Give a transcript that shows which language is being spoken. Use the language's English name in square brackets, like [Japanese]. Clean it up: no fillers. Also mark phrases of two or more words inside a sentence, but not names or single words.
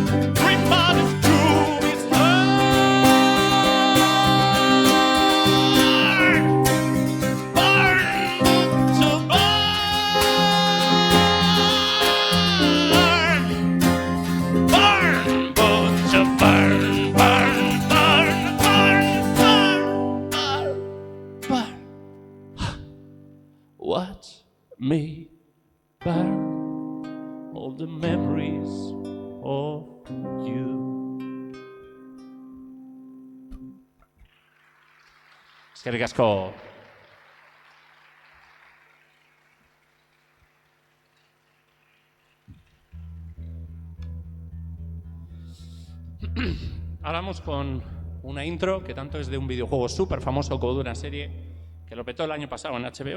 [English] Dream about his true, his burn, burn to burn, burn to burn, burn, burn, burn, burn, burn. What? Me burn all the memories of you. [Basque] Eskerrik asko. [Spanish] Ahora vamos con una intro que tanto es de un videojuego súper famoso como de una serie que lo petó el año pasado en HBO.